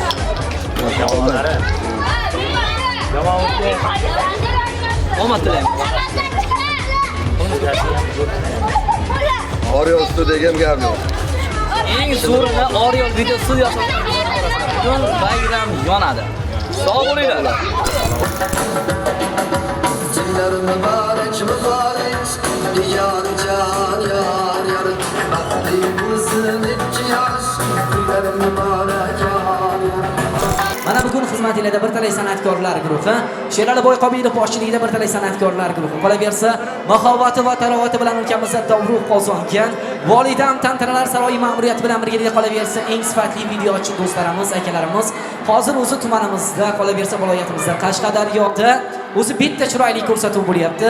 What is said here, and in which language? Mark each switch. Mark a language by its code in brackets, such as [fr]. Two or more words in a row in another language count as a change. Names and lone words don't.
[uz] Jamoalari. Jamoamizga Omad tilaymiz. Oriol studiyaga ham gap yo'q. Eng zo'rini Oriol video studiyasi bugun bayram yonadi. Sog' bo'linglar. [tr] Günler mübarek mübarek Yar can yar yar Bahtımızın iki yaş Günler mübarek yar yar [uz] Mana bugun xizmatingizda bir talay san'atkorlar guruhi, Sherali Boyqobilov boshchiligida bir talay san'atkorlar guruhi. Qolaversa, mahovati va tarovati bilan ulkamizda Davruh qozongan Volidam Tantanalar saroyi ma'muriyati bilan birgalikda qolaversa, eng sifatli videochi do'stlarimiz, akalarimiz hozir o'zi tumanimizda, qolaversa viloyatimizda Qashqadaryoda o'zi bitta chiroyli ko'rsatuv bo'lyapti.